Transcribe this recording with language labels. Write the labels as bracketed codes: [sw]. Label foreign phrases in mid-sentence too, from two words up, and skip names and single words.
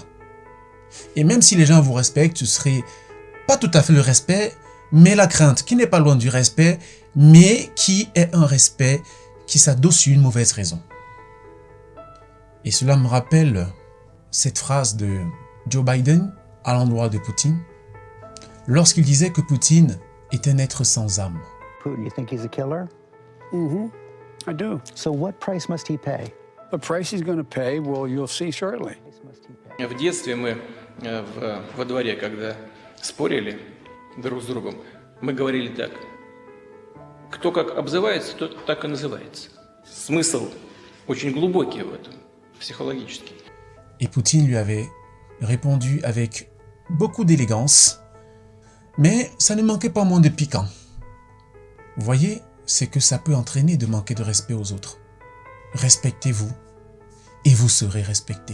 [fr] Et même si les gens vous respectent, ce serait pas tout à fait le respect, mais la crainte, qui n'est pas loin du respect, mais qui est un respect qui s'adosse sur une mauvaise raison. Et cela me rappelle cette phrase de Joe Biden à l'endroit de Poutine, lorsqu'il disait que Poutine est un être sans âme. [en] Putin, you think he's a killer? Mm-hmm. I do. So what price must he pay? The price he's going to pay, well, you'll see shortly. Price must he pay? [ru] В детстве мы во дворе, когда спорили друг с другом, мы говорили так. Кто как обзывается, тот так и называется. Смысл очень глубокий в этом, психологический. [fr] Et Poutine lui avait répondu avec beaucoup d'élégance, mais ça ne manquait pas moins de piquant. Vous voyez, c'est que ça peut entraîner de manquer de respect aux autres. Respectez-vous et vous serez respecté.